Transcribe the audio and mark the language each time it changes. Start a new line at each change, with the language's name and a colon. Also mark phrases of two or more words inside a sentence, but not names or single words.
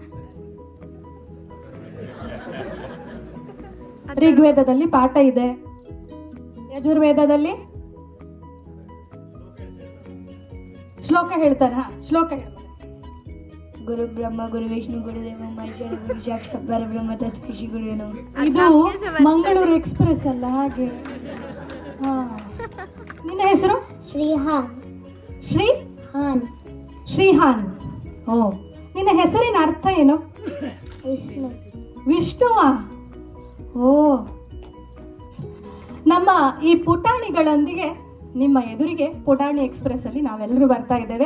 Kannada: ಋಗ್ವೇದದಲ್ಲಿ ಪಾಠ ಇದೆ, ಯಜುರ್ವೇದದಲ್ಲಿ ಶ್ಲೋಕ ಹೇಳ್ತಾರ. ಶ್ಲೋಕ ಹೇಳ.
Sanskrit: ಗುರು ಬ್ರಹ್ಮ ಗುರು ವಿಷ್ಣು ಗುರುದೇವ ಮಹೇಶ್ವರ ಗುರು ಸಾಕ್ಷಾತ್ ಪರಬ್ರಹ್ಮ ತಸ್ಮೈ ಶ್ರೀ ಗುರುವೇ ನಮಃ.
Kannada: ಇದು ಮಂಗಳೂರು ಎಕ್ಸ್ಪ್ರೆಸ್ ಅಲ್ಲ ಹಾಗೆ. ನಿನ್ನ ಹೆಸರು? ಶ್ರೀಹಾನ್. ಶ್ರೀಹಾನ್. ಶ್ರೀಹಾನ್. ಓ, ನಿನ್ನ ಹೆಸರಿನ ಅರ್ಥ ಏನು? ವಿಷ್ಣು. ವಿಷ್ಣುವಾ? ಓ, ನಮ್ಮ ಈ ಪುಟಾಣಿಗಳೊಂದಿಗೆ ನಿಮ್ಮ ಎದುರಿಗೆ ಪುಟಾಣಿ ಎಕ್ಸ್ಪ್ರೆಸ್ ಅಲ್ಲಿ ನಾವೆಲ್ಲರೂ ಬರ್ತಾ ಇದ್ದೇವೆ.